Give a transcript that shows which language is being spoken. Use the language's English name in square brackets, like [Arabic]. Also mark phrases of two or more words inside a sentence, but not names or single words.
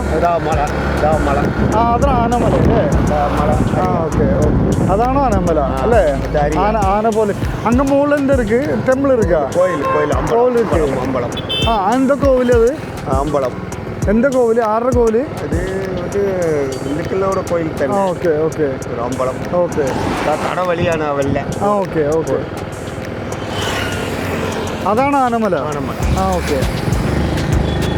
[Malayalam] അതാണ് ആനമല അല്ലേ? ഓക്കെ ഓക്കെ. അതാണോ ആനമല അല്ലേ? ആന പോലെ അങ്ങ് മുകളിൽ [Tamil] இருக்கு டெம்பிள் இருக்கா? கோவில் இருக்கு. அந்த கோவில் அது [Malayalam] അമ്പലം. [Tamil] எந்த கோவில்? ஆறுற கோவில்? [Malayalam] ഇത് ഹിന്ദുക്കളുടെ കോയിൽ തന്നെ. ഓക്കെ ഓക്കെ. ഒരു അമ്പലം. ഓക്കെ. കടവഴിയാണ് അവല്ല. ഓക്കെ ഓക്കെ. അതാണ് ആനമല. ആനമല. ഓക്കെ.